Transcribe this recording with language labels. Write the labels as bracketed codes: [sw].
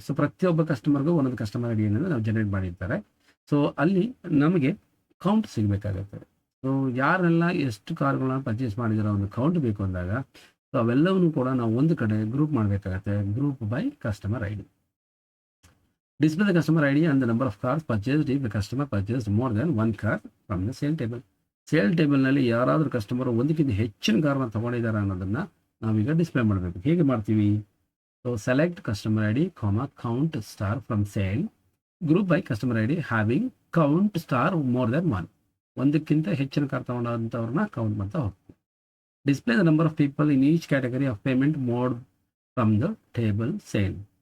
[kn] So ಪ್ರತಿಯೊಬ್ಬ ಕಸ್ಟಮರ್ಗೂ ಒಂದೊಂದು customer ID ಅನ್ನೋದು ನಾವು ಜನರೇಟ್ ಮಾಡಿರ್ತಾರೆ. ಸೊ ಅಲ್ಲಿ ನಮಗೆ ಕೌಂಟ್ ಸಿಗಬೇಕಾಗುತ್ತೆ. ಸೊ ಯಾರೆಲ್ಲ ಎಷ್ಟು ಕಾರ್ಗಳನ್ನ ಪರ್ಚೇಸ್ ಮಾಡಿದಾರೋ ಒಂದು ಕೌಂಟ್ ಬೇಕು ಅಂದಾಗ ಸೊ ಅವೆಲ್ಲವನ್ನೂ ಕೂಡ ನಾವು ಒಂದು ಕಡೆ ಗ್ರೂಪ್ ಮಾಡಬೇಕಾಗತ್ತೆ, [en] Group by customer ID. Display the customer ID and the number of cars purchased if the customer purchased more than one car from the sale table. [kn] Sale ಟೇಬಲ್ನಲ್ಲಿ ಯಾರಾದರೂ ಕಸ್ಟಮರು ಒಂದಕ್ಕಿಂತ ಹೆಚ್ಚಿನ ಕಾರ್ನ ತೊಗೊಂಡಿದ್ದಾರೆ ಅನ್ನೋದನ್ನು ನಾವೀಗ ಡಿಸ್ಪ್ಲೇ ಮಾಡಬೇಕು. ಹೇಗೆ ಮಾಡ್ತೀವಿ? [en] So select customer ID, count star from sale group by customer ID having count star more than 1. [kn] ಒಂದಕ್ಕಿಂತ ಹೆಚ್ಚಿನ ಕಾರ್ ತೊಗೊಂಡಂಥವ್ರನ್ನ ಕೌಂಟ್ ಮಾಡ್ತಾ ಹೋಗ್ತೀವಿ. [en] Display the number of people in each category of payment mode from the table sale.